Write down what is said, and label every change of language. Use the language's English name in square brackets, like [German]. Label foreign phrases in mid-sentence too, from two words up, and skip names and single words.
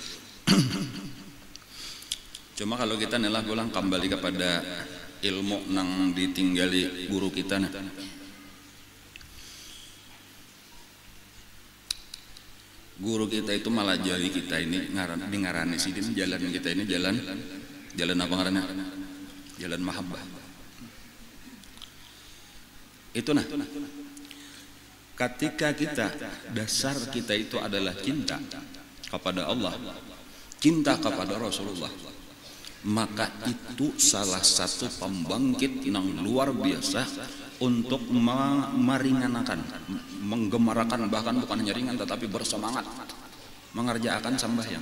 [Banjar] Cuma kalau kita nelah pulang kembali kepada ilmu nang ditinggali guru kita nah. Guru kita itu malah jadi kita ini ngarani sidin jalan kita ini jalan apa ngarannya? [Indonesian] Jalan mahabbah. [Banjar] Itu nah. [Indonesian] Ketika kita dasar kita itu adalah cinta kepada Allah, cinta kepada Rasulullah, maka itu salah satu pembangkit yang luar biasa untuk meringankan, menggemarakan bahkan bukan hanya ringan tetapi bersemangat mengerjakan sambahyang.